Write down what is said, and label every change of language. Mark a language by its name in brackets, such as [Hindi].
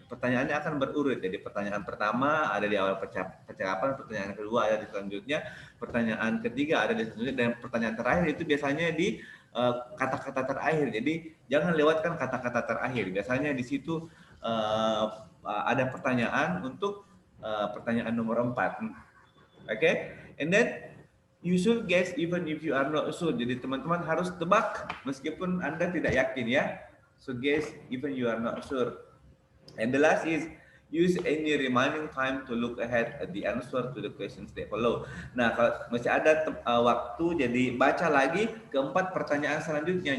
[Indonesian] Pertanyaannya akan berurut. Jadi pertanyaan pertama ada di awal percakapan, pertanyaan kedua ada di selanjutnya, pertanyaan ketiga ada di selanjutnya, dan pertanyaan terakhir itu biasanya di kata-kata terakhir. Jadi jangan lewatkan kata-kata terakhir. Biasanya di situ ada pertanyaan untuk pertanyaan nomor 4. [English] Okay? And then you should guess even if you are not sure. [Indonesian] Jadi teman-teman harus tebak meskipun Anda tidak yakin ya. [English] So guess even you are not sure. And the last is use any remaining time to look ahead at the answer to the questions that follow. [Indonesian] Nah, kalau masih ada waktu, jadi baca lagi keempat pertanyaan selanjutnya.